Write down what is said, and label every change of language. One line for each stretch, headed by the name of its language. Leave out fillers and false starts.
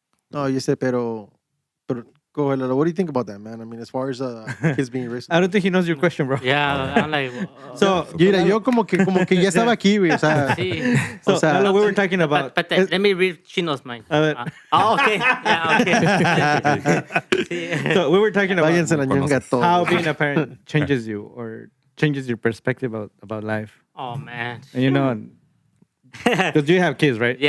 Spanish: No, yo sé, pero
English: go ahead, Lalo. What do you think about that, man? I mean, as far as kids being racist. I don't think he knows your question, bro. Yeah, I'm like, So,
Spanish: Mira, yo como que ya estaba aquí, güey. O sea,
English: see. so
Spanish: o sea,
English: Lalo, we were talking about. But let me read Chino's mind.
Spanish: A ver.
English: Okay. Yeah, okay. See. So we were talking about
Spanish: váyanse la ñonga todos.
English: how being a parent changes you or changes your perspective about life. Oh, man. And you know, because you have kids, right?